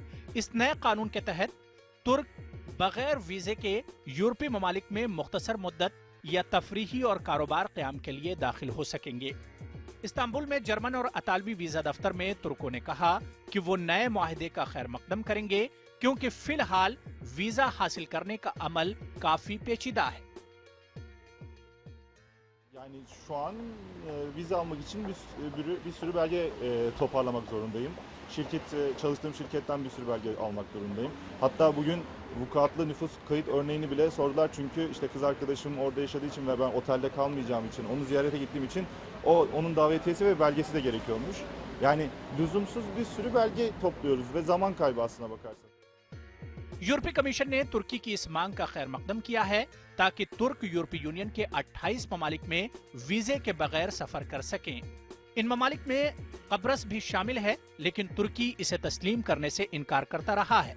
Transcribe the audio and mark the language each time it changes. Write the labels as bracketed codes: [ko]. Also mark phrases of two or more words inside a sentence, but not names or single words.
[ur] اس نئے قانون کے تحت ترک بغیر ویزے کے یورپی ممالک میں مختصر مدت یا تفریحی اور کاروبار قیام کے لیے داخل ہو سکیں گے. استنبول میں جرمن اور اطالوی ویزا دفتر میں ترکوں نے کہا کہ وہ نئے معاہدے کا خیر مقدم کریں گے، کیونکہ فی الحال ویزا حاصل کرنے کا عمل کافی پیچیدہ ہے. [tr] Yani şu an vize almak için bir sürü belge toparlamak zorundayım. Çalıştığım şirketten bir sürü belge almak durumundayım. Hatta bugün vukuatlı nüfus kayıt örneğini bile sordular, çünkü işte kız arkadaşım orada yaşadığı için ve ben otelde kalmayacağım için, onu ziyarete gittiğim için onun davetiyesi ve belgesi de gerekiyormuş. Yani lüzumsuz bir sürü belge topluyoruz ve zaman kaybı aslına bakarsanız. [ur] یورپی کمیشن نے ترکی کی اس مانگ کا خیر مقدم کیا ہے تاکہ ترک یورپی یونین کے 28 ممالک میں ویزے کے بغیر سفر کر سکیں. ان ممالک میں قبرص بھی شامل ہے، لیکن ترکی اسے تسلیم کرنے سے انکار کرتا رہا ہے.